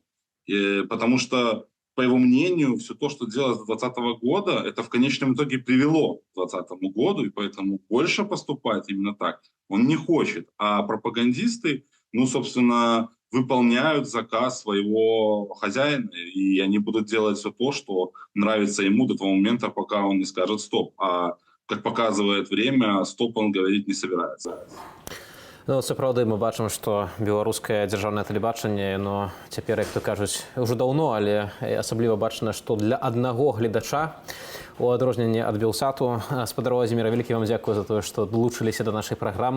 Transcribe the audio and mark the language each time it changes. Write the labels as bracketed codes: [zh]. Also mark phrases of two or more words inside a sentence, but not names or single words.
[ru] Потому что, по его мнению, все то, что делалось с 2020 года, это в конечном итоге привело к 2020 году, и поэтому больше поступать именно так он не хочет. А пропагандисты, собственно, выполняют заказ своего хозяина, и они будут делать все то, что нравится ему до того момента, пока он не скажет «стоп». А, как показывает время, «стоп» он говорить не собирается. [be] Сапраўды мы бачым, што беларускае дзяржаўнае тэлебачанне, цяпер, як то кажуць, ужо даўно, але асабліва бачна, што для аднаго гледача, у адрозненні ад Белсату. Спадар Владзіміра, вялікі вам дзякую за тое, што далучыліся да нашай праграмы.